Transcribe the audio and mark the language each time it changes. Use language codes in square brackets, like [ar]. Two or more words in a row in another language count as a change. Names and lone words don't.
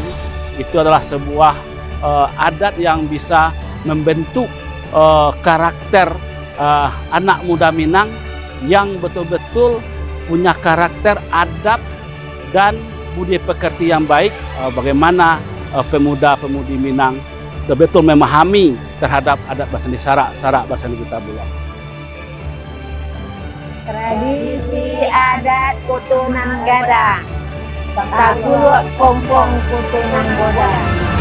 [id] Itu adalah sebuah adat yang bisa membentuk karakter anak muda Minang yang betul-betul punya karakter adab dan budi pekerti yang baik. Bagaimana pemuda-pemudi Minang betul-betul memahami terhadap adat [min] Basani Sarak, Sarak Basani Kitabullah. [id] Tradisi adat Kutu Nan Godang, takuluk kompong Kutu Nan Godang.